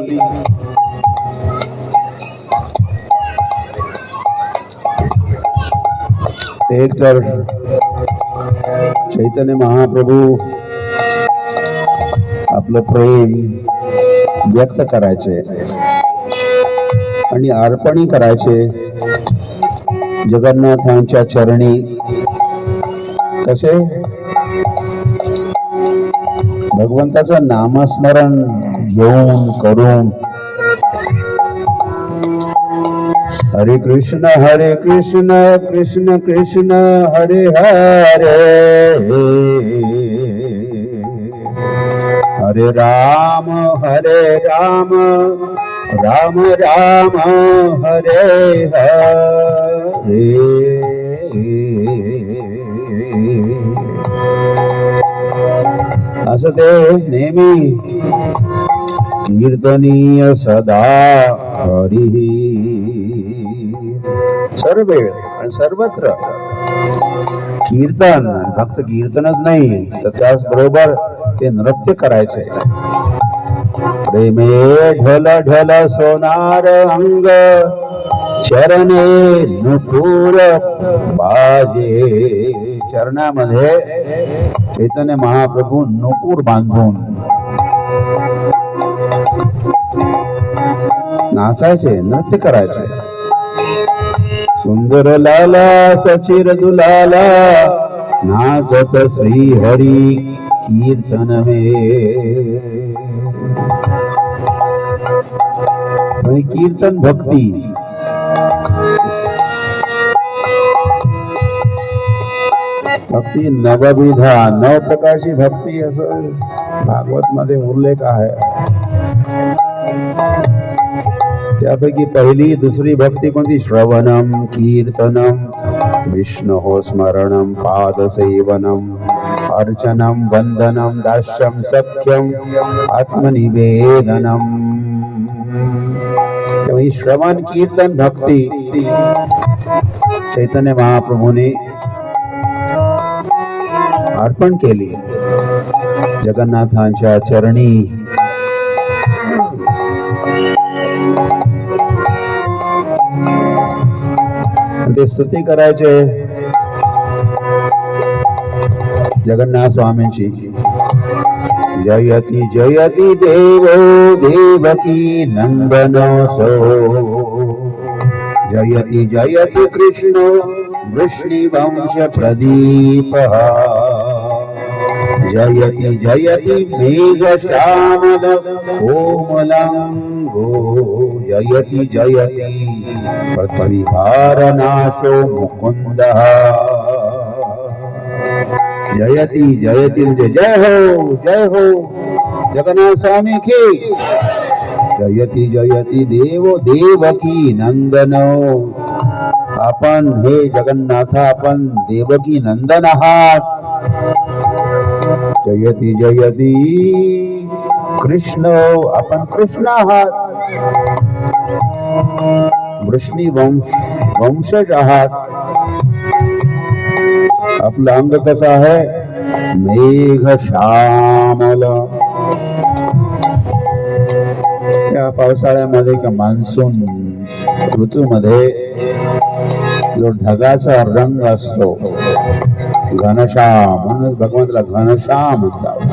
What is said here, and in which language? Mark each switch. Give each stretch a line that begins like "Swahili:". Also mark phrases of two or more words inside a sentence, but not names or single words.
Marathi: एक तर चैतन्य महाप्रभू आपलं प्रेम व्यक्त करायचे आणि अर्पणी करायचे जगन्नाथांच्या चरणी. कसे? भगवंताचं नामस्मरण घेऊन करून.
Sanskrit: हरे कृष्ण कृष्ण कृष्ण हरे हरे, हरे राम राम राम हरे हरे.
Marathi: असं ते नेहमी
Sanskrit: कीर्तनीय सदा हरी.
Marathi: सर्व वेळ आणि सर्वत्र कीर्तन. फक्त कीर्तनच नाही तर त्याचबरोबर ते नृत्य करायचे.
Bangla: প্রেমে ঢল ঢল সোনার অঙ্গ, চরণে নূপুর বাজে.
Marathi: चरणामध्ये चैतन्य महाप्रभू नुपुर बांधून नाचायचे, नृत्य करायचे.
Hindi: सुंदर लाला सचिर दुलाला, नाचत श्री हरी कीर्तन में.
Marathi: कीर्तन भक्ती. भक्ती नवविधा, 9 प्रकारची भक्ती असं भागवत मध्ये उल्लेख आहे. त्यापैकी पहिली दुसरी भक्ती कोणती?
Sanskrit: श्रवणम कीर्तनम विष्णु स्मरणम पादसेवनम अर्चनम वंदनम दास्यम सख्यम आत्मनिवेदनम.
Marathi: ही श्रवण कीर्तन भक्ती चैतन्य महाप्रभूने अर्पण केली जगन्नाथांच्या चरणी. ते स्तुती करायचे जगन्नाथ स्वामींची.
Sanskrit: जयति जयति देवो देवकी नंदनो सो, जयति जयति कृष्णो वृष्णिवंश प्रदीपः, जयति जयति मेघश्यामल कोमलांगो, जयति जयति परिहारनाशो मुकुंदः.
Hindi: जयति जयति जय हो जगन्नाथ स्वामी की.
Sanskrit: जयति जयति देवो देवकी नंदनो.
Marathi: आपण हे जगन्नाथ, आपण देवकी नंदन आहात.
Sanskrit: जयति जयति कृष्ण,
Marathi: आपण कृष्ण आहात. वृष्णी वंशज आहात. आपलं अंग कसं आहे? मेघ श्यामल. या पावसाळ्यामध्ये किंवा मान्सून ऋतूमध्ये जो ढगाचा रंग असतो घनश्याम, म्हणून भगवंताला घनश्याम म्हणतात.